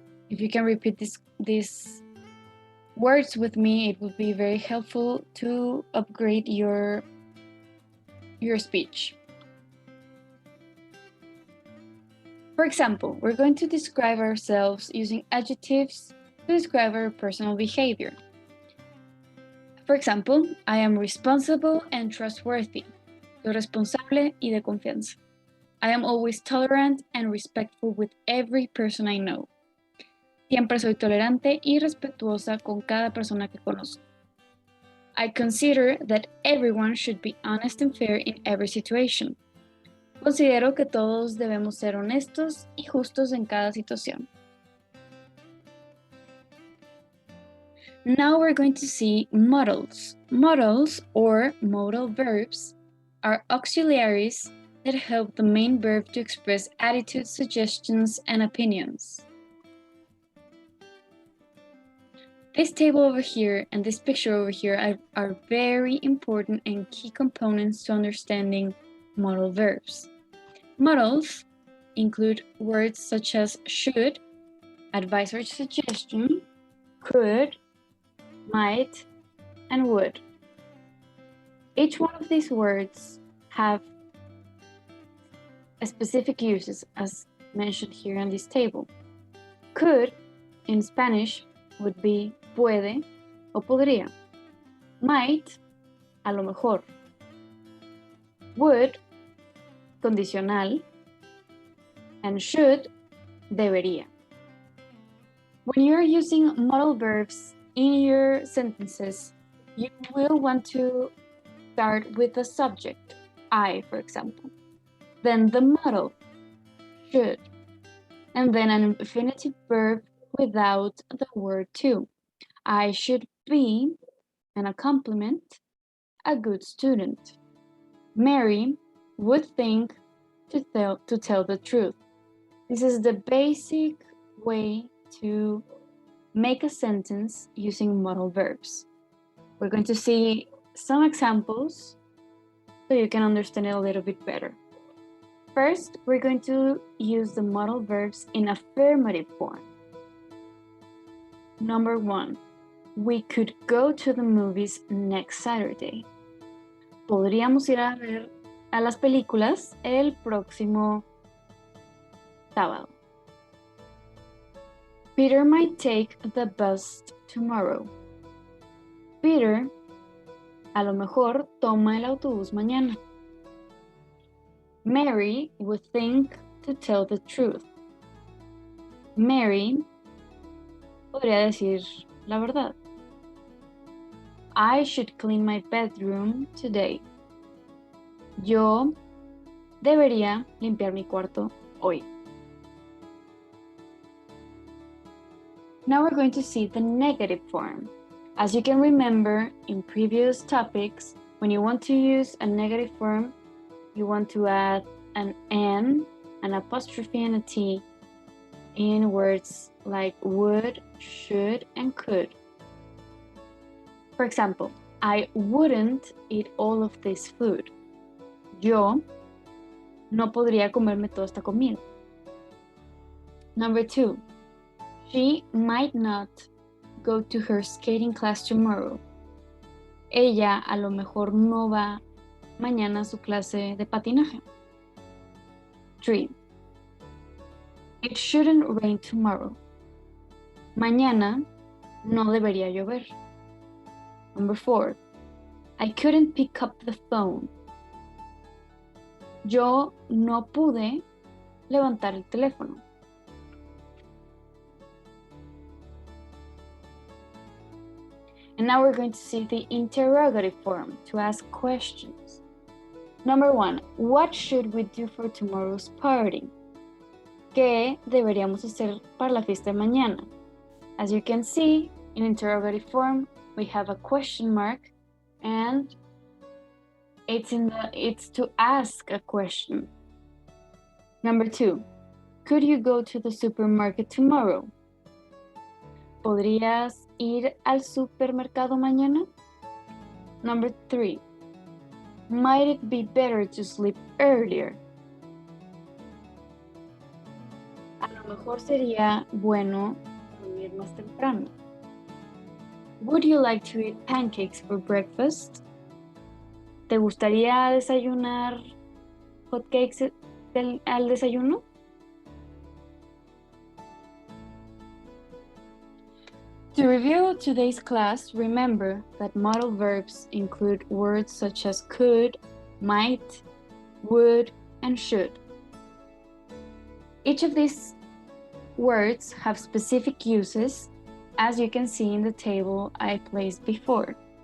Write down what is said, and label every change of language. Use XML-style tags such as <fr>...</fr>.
<en>If you can repeat these words with me, it would be very helpful to upgrade your speech. For example, we're going to describe ourselves using adjectives to describe our personal behavior. For example, I am responsible and trustworthy.</en> <es>Soy responsable y de confianza.</es> <en>I am always tolerant and respectful with every person I know.</en> <es>Siempre soy tolerante y respetuosa con cada persona que conozco.</es> <en>I consider that everyone should be honest and fair in every situation.</en> <es>Considero que todos debemos ser honestos y justos en cada situación.</es> <en>Now we're going to see models. Models, or modal verbs, are auxiliaries that help the main verb to express attitudes, suggestions, and opinions. This table over here and this picture over here are very important and key components to understanding modal verbs. Modals include words such as should, advisory suggestion, could, might, and would. Each one of these words have specific uses as mentioned here on this table. Could in Spanish would be</en> <es>puede o podría. Might, a lo mejor. Would, condicional, and should, debería.</es> <en>When you're using modal verbs in your sentences, you will want to start with the subject, I, for example, then the modal, should, and then an infinitive verb without the word to. I should be, and a complement, a good student. Mary would think to tell the truth. This is the basic way to make a sentence using modal verbs. We're going to see some examples so you can understand it a little bit better. First, we're going to use the modal verbs in affirmative form. Number 1, we could go to the movies next Saturday.</en> <es>Podríamos ir a ver a las películas el próximo sábado.</es> <en>Peter might take the bus tomorrow.</en> <es>Peter, a lo mejor, toma el autobús mañana.</es> <en>Mary would think to tell the truth.</en> <es>Mary podría decir la verdad.</es> <en>I should clean my bedroom today.</en> <es>Yo debería limpiar mi cuarto hoy.</es> <en>Now we're going to see the negative form. As you can remember in previous topics, when you want to use a negative form, you want to add an N, an apostrophe, and a T in words like would, should, and could. For example, I wouldn't eat all of this food.</en> <es>Yo no podría comerme toda esta comida.</es> <en>Number 2, she might not go to her skating class tomorrow.</en> <es>Ella a lo mejor no va mañana a su clase de patinaje.</es> <en>3, it shouldn't rain tomorrow.</en> <es>Mañana no debería llover.</es> <en>Number 4, I couldn't pick up the phone.</en> <es>Yo no pude levantar el teléfono.</es> <en>And now we're going to see the interrogative form to ask questions. Number 1, what should we do for tomorrow's party?</en> <es>¿Qué deberíamos hacer para la fiesta de mañana?</es> <en>As you can see, in interrogative form, we have a question mark and it's to ask a question. Number 2, could you go to the supermarket tomorrow?</en> <es>¿Podrías ir al supermercado mañana?</es> <en>Number 3, might it be better to sleep earlier?</en> <es>A lo mejor sería bueno dormir más temprano.</es> <en>Would you like to eat pancakes for breakfast?</en> <es>¿Te gustaría desayunar hotcakes al desayuno?</es> <en>To review today's class, remember that modal verbs include words such as could, might, would, and should. Each of these words have specific uses, as you can see in the table I placed before.</en>